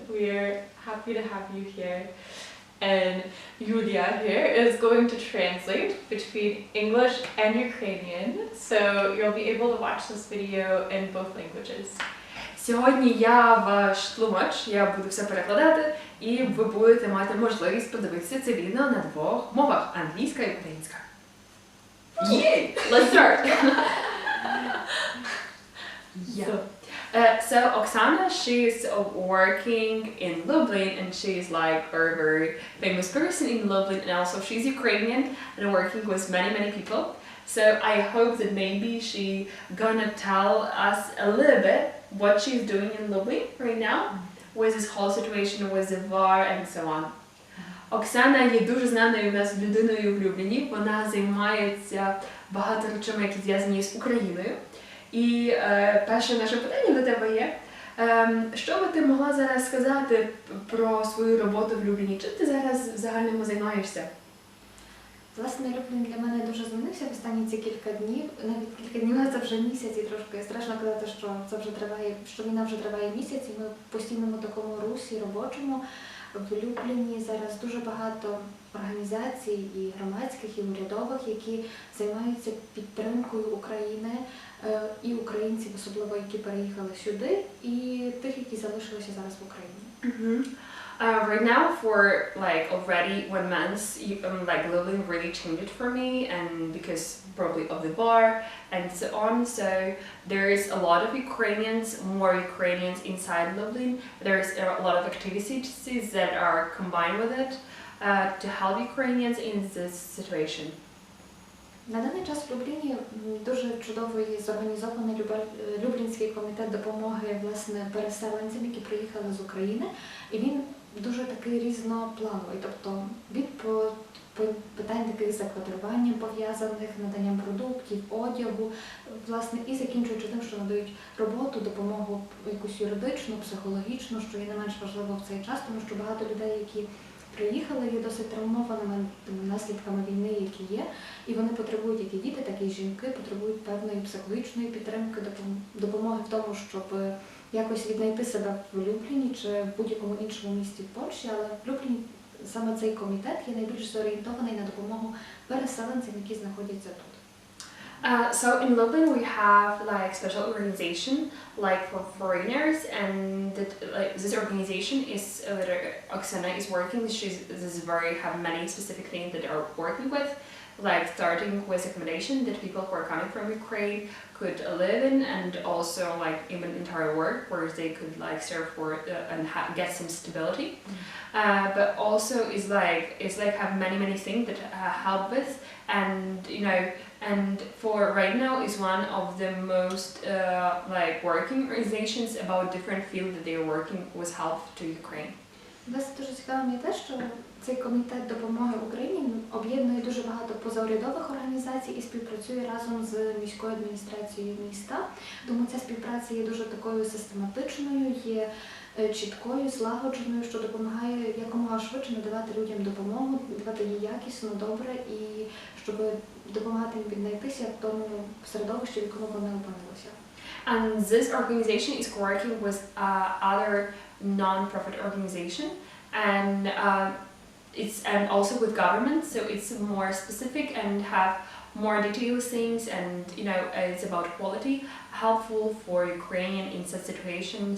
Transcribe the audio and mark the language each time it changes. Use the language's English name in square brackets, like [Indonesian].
[English] We are happy to have you here. And Yulia here is going to translate between English and Ukrainian, so you'll be able to watch this video in both languages. [Ukrainian] Сьогодні я ваш тлумач, я буду все перекладати, і ви будете мати можливість подивитися це відео на двох мовах – англійська і українська. [English] Yay! Let's start! Yeah. So Oksana, she's working in Lublin, and she's like a very famous person in Lublin, and also she's Ukrainian and working with many people. So I hope that maybe she gonna tell us a little bit what she's doing in Lublin right now with this whole situation with the war and so on. [Ukrainian] Оксана є дуже знаною в нас людиною в Любліні. Вона займається багато речами, які зв'язані з Україною. І перше наше питання до тебе є, що би ти могла зараз сказати про свою роботу в Любліні? Чим ти зараз в загальному займаєшся? Власне, Люблін для мене дуже змінився в останні ці кілька днів. Навіть кілька днів, це вже місяць, і трошки страшно казати, що це вже триває, що війна вже триває місяць, і ми в постійному такому русі робочому. В Любліні зараз дуже багато організацій і громадських, і урядових, які займаються підтримкою України і українців, особливо які переїхали сюди, і тих, які залишилися зараз в Україні. [English] Right now, for like already 1 month, like Lublin really changed for me, and because probably of the war and so on. So there is a lot of Ukrainians, more Ukrainians inside Lublin. There is a lot of activities that are combined with it to help Ukrainians in this situation. [Ukrainian] На даний час в Любліні дуже чудовий зорганізований Люблінський комітет допомоги власне переселенцям, які приїхали з України, і він дуже такий різноплановий, тобто від питань таких з заквартируванням пов'язаних, наданням продуктів, одягу, власне, і закінчуючи тим, що надають роботу, допомогу якусь юридичну, психологічну, що є не менш важливо в цей час, тому що багато людей, які приїхали, є досить травмованими наслідками війни, які є, і вони потребують, як і діти, так і жінки, потребують певної психологічної підтримки, допомоги в тому, щоб якось віднайти себе в Любліні чи в будь-якому іншому місті в Польщі, але в Любліні саме цей комітет є найбільш зорієнтований на допомогу переселенцям, які знаходяться тут. [English] So in Lublin we have like special organization like for foreigners, and this organization is Oksana is working. Have many specific things that are working with, like starting with accommodation that people who are coming from Ukraine could live in, and also like even entire work where they could like serve for and get some stability. But also is like have many things that help with, and you know. And for right now is one of the most like working organizations about different fields that they are working with help to Ukraine. [Ukrainian] Нас дуже цікавим є те, що цей комітет допомоги Україні об'єднує дуже багато позаурядових організацій і співпрацює разом з міською адміністрацією міста. Тому ця співпраця є дуже такою систематичною, є чіткою, злагодженою, що допомагає якомога швидше надавати людям допомогу, давати її якісно, добре і щоб допомагати їм віднайтися в тому середовищі, в якому вони опинилися. [English] And this organization is working with other non-profit organization, and and also with government, so it's more specific and have more detailed things, and you know it's about quality, helpful for Ukrainian in such situation.